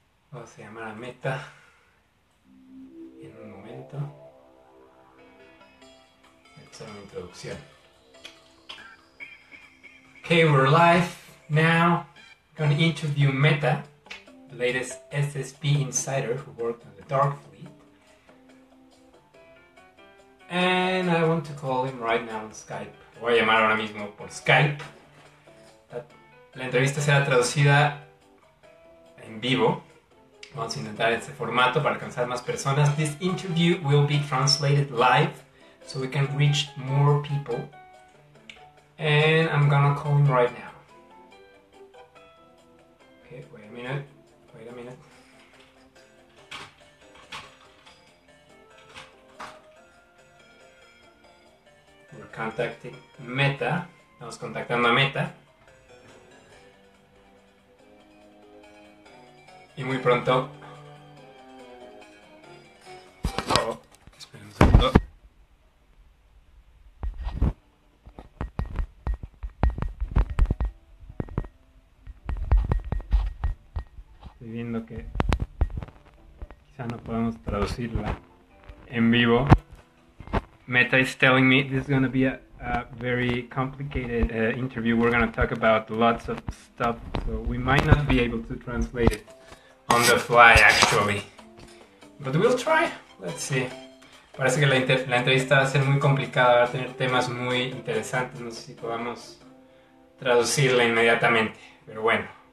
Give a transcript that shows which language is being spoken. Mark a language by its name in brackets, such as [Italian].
[Spanish] Vamos a llamar a Meta en un momento. Esta es una introducción. [English] Okay, we're live now. I'm going to interview Meta, the latest SSP insider who worked on the Dark Fleet. And I want to call him right now on Skype. [Spanish] Lo voy a llamar ahora mismo por Skype. La entrevista será traducida en vivo. Vamos a intentar este formato para alcanzar más personas. [English] This interview will be translated live so we can reach more people. And I'm gonna call him right now. Okay, wait a minute. We're contacting Meta. [Spanish] Estamos contactando a Meta. Y muy pronto... Oh, esperen un segundo. Estoy viendo que quizá no podemos traducirla en vivo. [English] Meta is telling me this is going to be a very complicated interview. We're going to talk about lots of stuff, so we might not be able to translate it on the fly, actually. But we'll try. Let's see. [Spanish] Parece que la entrevista va a ser muy complicada, va a tener temas muy interesantes. No sé si podamos traducirla inmediatamente, pero bueno.